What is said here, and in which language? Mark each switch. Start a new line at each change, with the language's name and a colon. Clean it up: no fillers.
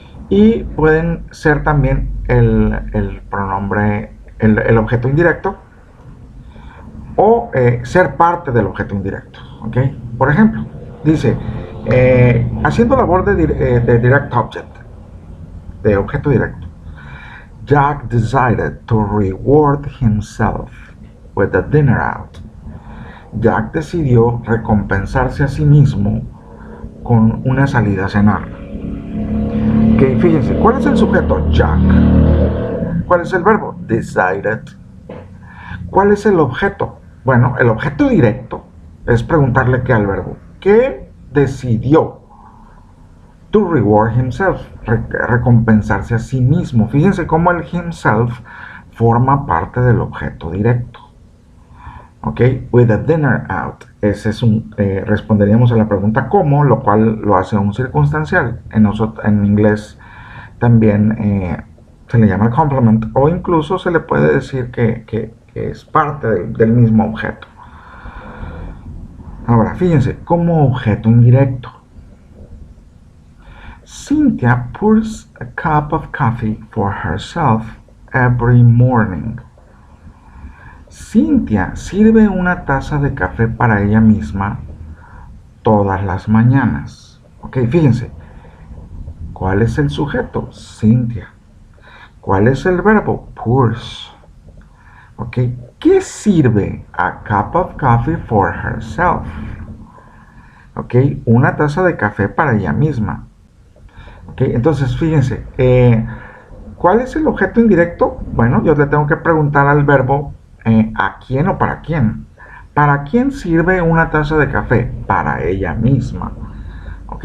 Spanish: Y pueden ser también el pronombre, el objeto indirecto o ser parte del objeto indirecto. ¿Okay? Por ejemplo, dice, haciendo labor de direct object, de objeto directo.
English: Jack decided to reward himself with a dinner out.
Spanish: Jack decidió recompensarse a sí mismo con una salida a cenar. Okay, fíjense, ¿cuál es el sujeto? Jack. ¿Cuál es el verbo? Decided. ¿Cuál es el objeto? Bueno, el objeto directo es preguntarle qué al verbo. ¿Qué decidió?
English: To reward himself,
Spanish: recompensarse a sí mismo. Fíjense cómo el himself forma parte del objeto directo.
English: Ok, with a dinner out.
Spanish: Ese es responderíamos a la pregunta cómo, lo cual lo hace un circunstancial. En inglés también se le llama complement, o incluso se le puede decir que es parte del mismo objeto. Ahora, fíjense, como objeto indirecto.
English: Cynthia pours a cup of coffee for herself every morning.
Spanish: Cynthia sirve una taza de café para ella misma todas las mañanas. Ok, fíjense. ¿Cuál es el sujeto? Cynthia. ¿Cuál es el verbo? Pours. Ok, ¿qué sirve?
English: A cup of coffee for herself.
Spanish: Ok, una taza de café para ella misma. Ok, entonces fíjense, ¿cuál es el objeto indirecto? Bueno, yo le tengo que preguntar al verbo ¿a quién o para quién? ¿Para quién sirve una taza de café? Para ella misma. ¿Ok?